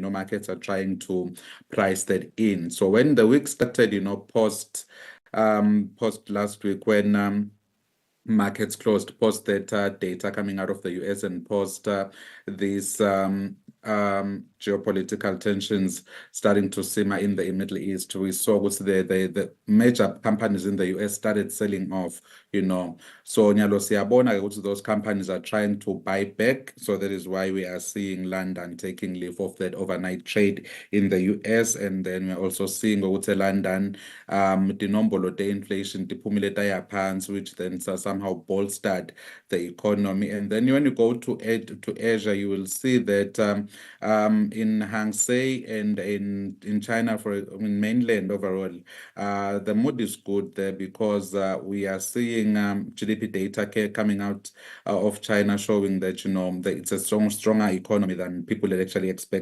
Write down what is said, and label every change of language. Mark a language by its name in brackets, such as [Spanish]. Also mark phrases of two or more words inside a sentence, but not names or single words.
[English] Markets are trying to price that in. So when the week started, post last week, when markets closed, post that data coming out of the US and post these geopolitical tensions starting to simmer in the Middle East, we saw the major companies in the US started selling off, So [Swati] nyalo siyabona ukuthi [English] those companies are trying to buy back. So that is why we are seeing London taking leave of that overnight trade in the US. And then we're also seeing ukuthi London, [Swati] tinombolo te-inflation tiphumile taya phansi, [English] which then somehow bolstered the economy. And then when you go to Asia, you will see that in Hang Seng and in China, in mainland overall, the mood is good there because we are seeing GDP data coming out of China showing that that it's a stronger economy than people had actually expected.